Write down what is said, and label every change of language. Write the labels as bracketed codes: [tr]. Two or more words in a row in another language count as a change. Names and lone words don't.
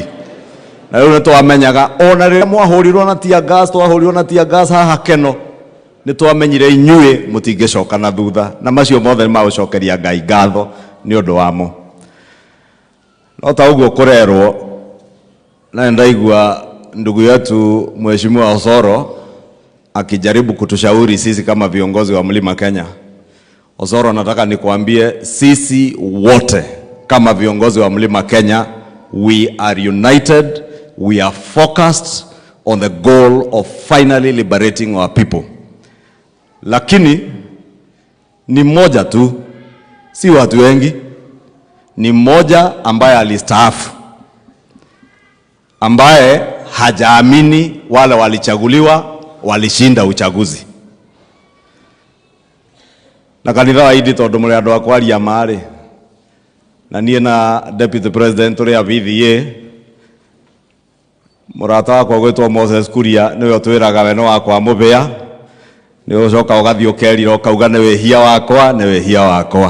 [ki] Na riu nitwamenyaga ona riria mwahurirwo na tia gas twahurirwo na tia gas haha Keno nitwamenyire inyuĩ mutingĩcoka na thutha na macio mothe ni magucokeria Ngai ngatho ni undu wamo. No ta uguo kurerwo na ndaigua [sw] ndugu yetu Mheshimiwa Osoro akijaribu kutushauri sisi kama viongozi wa Mlima Kenya. Osoro, nataka nikuambie sisi wote kama viongozi wa Mlima Kenya, [en] we are united, we are focused on the goal of finally liberating our people. [sw] Lakini ni mmoja tu, si watu wengi, ni mmoja ambaye alistaafu, ambaye hajaamini wale walichaguliwa walishinda uchaguzi. [ki] Na kanitha wa idi tondu muri andu akwaria mari na nie na [en] Deputy President [ki] uria VVA murata wakwa gwetwo Moses Kuria niwe twiraga we no wakwa mubia ni ucoka ugathi ukerira ukauga ni wehia wakwa ni wehia wakwa.